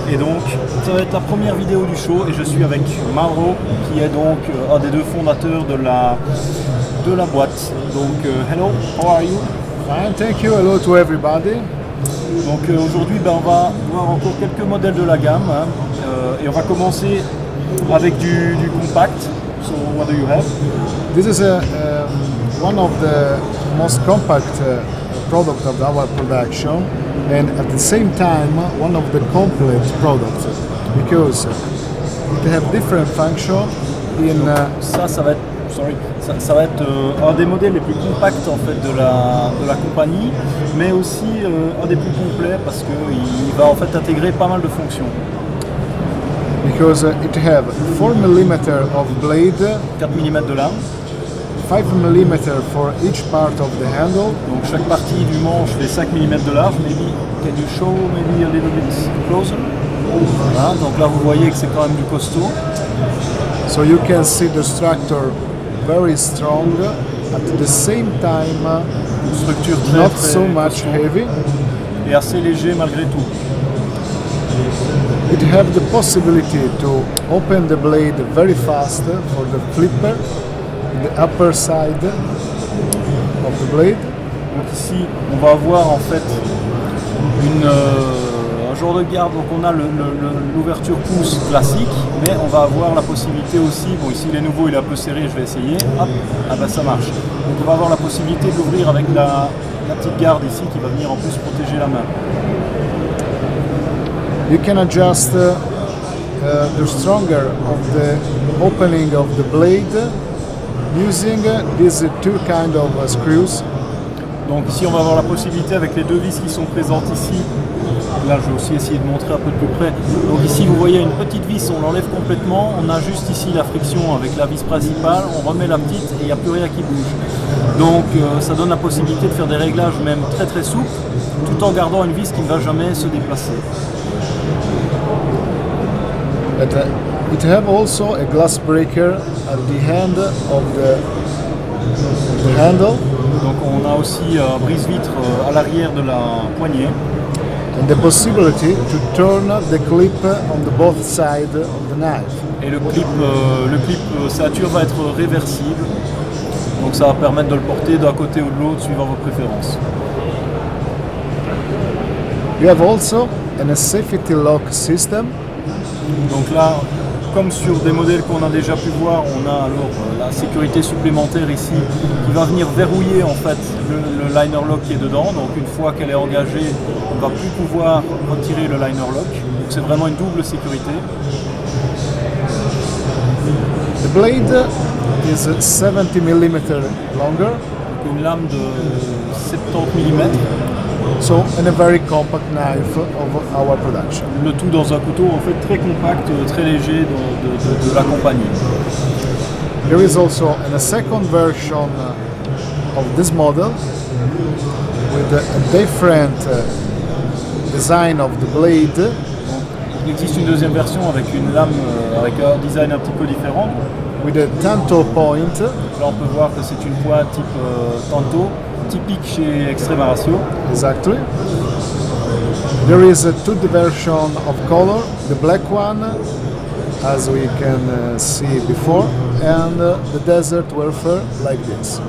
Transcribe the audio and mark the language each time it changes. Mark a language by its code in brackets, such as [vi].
[fr] Et donc, ça va être la première vidéo du show et je suis avec Mauro, qui est donc un des deux fondateurs de la boîte. [en] Donc, hello, how are you? Fine, thank you. Hello to everybody. [fr] Donc aujourd'hui, on va voir encore quelques modèles de la gamme et on va commencer avec du compact. [en] So, what do you have? This is one of the most compact products of our production, and at the same time one of the complete products because it have different function in. [fr] Ça va être, ça va être un des modèles les plus compacts en fait de la compagnie, mais aussi un des plus complets parce qu'il va en fait intégrer pas mal de fonctions. [en] Because it have 4 mm of blade, [fr] 4 mm de lame, [en] 5 mm for each part of the handle. [fr] donc chaque partie du manche fait 5 mm de large. [en] Maybe can you show maybe a little bit closer? [fr] Voilà, donc là vous voyez que c'est quand même du costaud. [en] So you can see the structure very strong, at the same time [fr] Une structure très, [en] not [fr] très [en] so much [fr] costaud [en] heavy. [fr] et assez léger malgré tout. [en] It have the possibility to open the blade very fast for the flipper, the upper side of the blade. [fr] Donc ici on va avoir en fait un genre de garde, donc on a l'ouverture pouce classique, mais on va avoir la possibilité aussi, bon ici il est nouveau, il est un peu serré, je vais essayer, hop, ah ben ça marche. Donc on va avoir la possibilité d'ouvrir avec la petite garde ici qui va venir en plus protéger la main. [en] You can adjust the stronger of the opening of the blade using these two kind of screws. [fr] Donc ici on va avoir la possibilité avec les deux vis qui sont présentes ici. Là je vais aussi essayer de montrer un peu de plus près. Donc ici vous voyez une petite vis, on l'enlève complètement, on a juste ici la friction avec la vis principale, on remet la petite et il n'y a plus rien qui bouge. Donc ça donne la possibilité de faire des réglages même très très souples tout en gardant une vis qui ne va jamais se déplacer. [en] But it have also a glass breaker at the end of the handle. [fr] Donc on a aussi brise-vitre à l'arrière de la poignée. [en] And the possibility to turn the clip on the both sides of the knife. [fr] Et le clip ceinture va être réversible. Donc ça va permettre de le porter d'un côté ou de l'autre suivant vos préférences. [en] You have also a safety lock system. [fr] Donc là, comme sur des modèles qu'on a déjà pu voir, on a alors la sécurité supplémentaire ici qui va venir verrouiller en fait le liner lock qui est dedans. Donc une fois qu'elle est engagée, on ne va plus pouvoir retirer le liner lock. Donc c'est vraiment une double sécurité. [en] The blade is 70 mm longer. [fr] Donc une lame de 70 mm. [en] So, in a very compact knife of our production. [fr] Le tout dans un couteau en fait très compact, très léger de la compagnie. [en] There is also a second version of this model with a different design of the blade. [fr] Il existe une deuxième version avec une lame avec un design un petit peu différent. [en] With a tanto point. [fr] Là on peut voir que c'est une pointe type tanto, typique chez Extrema Ratio. [en] Exactly. There is a two version of color, the black one, as we can see before, and the desert warfare like this.